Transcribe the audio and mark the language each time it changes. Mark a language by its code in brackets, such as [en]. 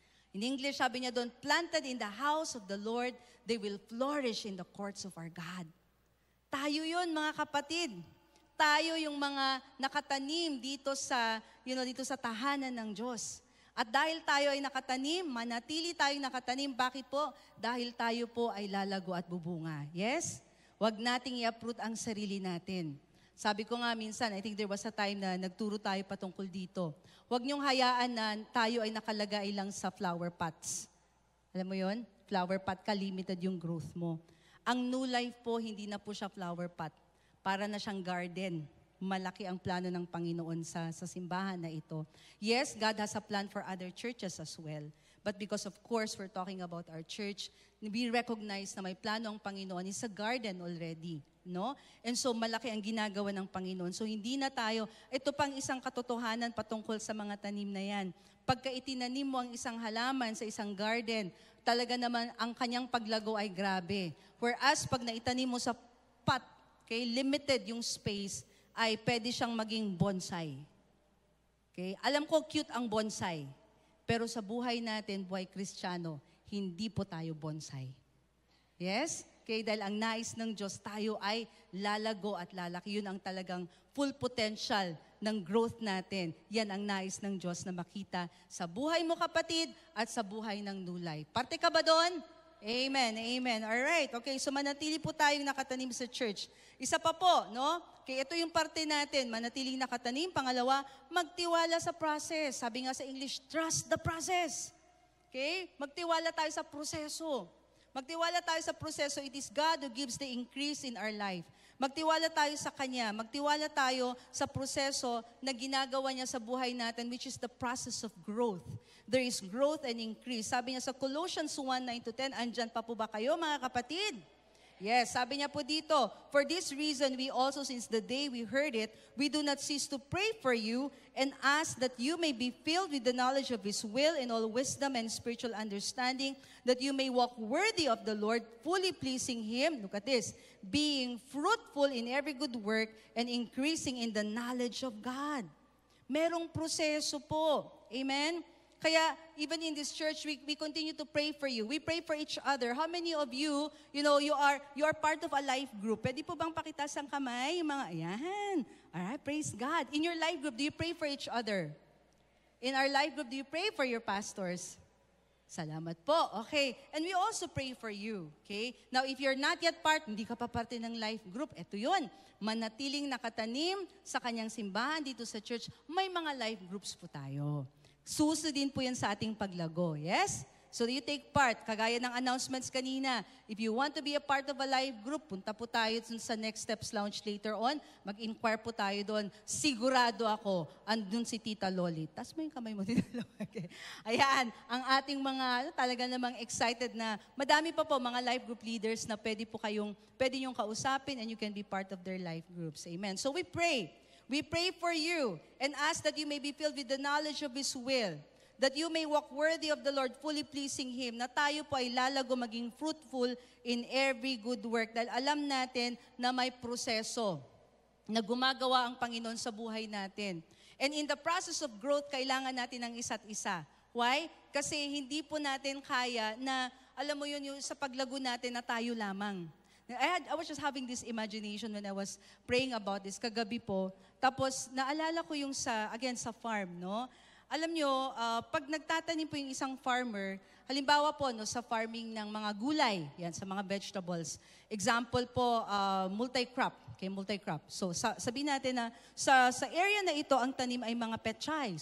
[en] In English, [tl] sabi niya doon, [en] planted in the house of the Lord, they will flourish in the courts of our God. [tl] Tayo yun, mga kapatid. Tayo yung mga nakatanim dito sa tahanan ng Diyos. At dahil tayo ay nakatanim, manatili tayong nakatanim. Bakit po? Dahil tayo po ay lalago at bubunga. Yes? Huwag nating i-uproot ang sarili natin. Sabi ko nga minsan, [en] I think there was a time [tl] na nagturo tayo patungkol dito. Huwag niyong hayaan na tayo ay nakalagay lang sa flower pots. Alam mo yon? Flower pot ka, limited yung growth mo. Ang New Life po, hindi na po siya flower pot. Para na siyang garden. Malaki ang plano ng Panginoon sa simbahan na ito. [en] Yes, God has a plan for other churches as well. But because of course, we're talking about our church, we recognize na [tl] may plano ang Panginoon. [en] It's a garden already. No? And so [tl] malaki ang ginagawa ng Panginoon. So hindi na tayo, ito pang isang katotohanan patungkol sa mga tanim na yan. Pagka itinanim mo ang isang halaman sa isang garden, talaga naman ang kanyang paglago ay grabe. Whereas pag naitanim mo sa pot, okay, limited yung space, ay pwede siyang maging bonsai. Okay? Alam ko cute ang bonsai. Pero sa buhay natin, buhay Kristiyano, hindi po tayo bonsai. Yes? Okay, dahil ang nais ng Diyos, tayo ay lalago at lalaki. Yun ang talagang full potential ng growth natin. Yan ang nais ng Diyos na makita sa buhay mo, kapatid, at sa buhay ng New Life. Parte ka ba doon? Amen, amen. [en] Alright, okay, [tl] so manatili po tayong nakatanim sa church. Isa pa po, no? Okay, ito yung parte natin, manatiling nakatanim. Pangalawa, magtiwala sa process. Sabi nga sa English, [en] trust the process. [tl] Okay? Magtiwala tayo sa proseso. Magtiwala tayo sa proseso. [en] It is God who gives the increase in our life. [tl] Magtiwala tayo sa Kanya. Magtiwala tayo sa proseso na ginagawa niya sa buhay natin, [en] which is the process of growth. There is growth and increase. [tl] Sabi niya sa Colossians 1:9-10, andyan pa po ba kayo, mga kapatid? [en] Yes, [tl] sabi niya po dito, [en] for this reason, we also, since the day we heard it, we do not cease to pray for you and ask that you may be filled with the knowledge of His will in all wisdom and spiritual understanding, that you may walk worthy of the Lord, fully pleasing Him, look at this, being fruitful in every good work and increasing in the knowledge of God. [tl] Merong proseso po. [en] Amen? Kaya, even in this church, we continue to pray for you. We pray for each other. How many of you, you are part of a life group? [tl] Pwede po bang pakitaas ang kamay? Yung mga, ayan. [en] Alright, praise God. In your life group, do you pray for each other? In our life group, do you pray for your pastors? [tl] Salamat po. [en] Okay. And we also pray for you. Okay? Now, if you're not yet part, [tl] hindi ka pa parte ng life group, eto yun. Manatiling nakatanim sa kanyang simbahan dito sa church, may mga life groups po tayo. Suso din po yan sa ating paglago. Yes? [en] So you take part. [tl] Kagaya ng announcements kanina, [en] if you want to be a part of a live group, [tl] punta po tayo sa [en] Next Steps Lounge later on. [tl] Mag-inquire po tayo doon. Sigurado ako, andun si Tita Loli. Tas mo yung kamay mo, Tita Loli. Okay. Ayan, ang ating mga talaga namang excited na madami pa po mga live group leaders na pwede niyong kausapin [en] and you can be part of their life groups. [tl] Amen. [en] So we pray. We pray for you and ask that you may be filled with the knowledge of His will, that you may walk worthy of the Lord, fully pleasing Him, [tl] na tayo po ay lalago maging [en] fruitful in every good work. [tl] Dahil alam natin na may proseso na gumagawa ang Panginoon sa buhay natin. [en] And in the process of growth, [tl] kailangan natin ng isa't isa. [en] Why? [tl] Kasi hindi po natin kaya na, alam mo yun, yung sa paglago natin na tayo lamang. [en] I was just having this imagination when I was praying about this [tl] kagabi po. Tapos naalala ko yung sa farm, no? Alam nyo, pag nagtatanim po yung isang farmer, halimbawa po no, sa farming ng mga gulay, yan, sa mga vegetables. Example po, multi-crop. Okay, multi-crop. So sabihin natin na sa area na ito, ang tanim ay mga pechay.